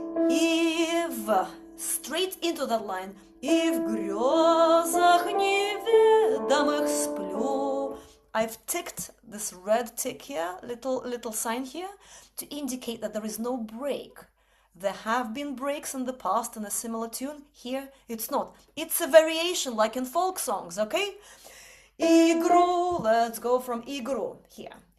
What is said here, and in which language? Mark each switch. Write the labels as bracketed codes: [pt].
[en] И straight into that line. [ru] И в грезах неведомых сплю. [en] I've ticked this red tick here, little sign here, to indicate that there is no break. There have been breaks in the past in a similar tune. Here, it's not. It's a variation like in folk songs, okay? Игру, let's go from игру here.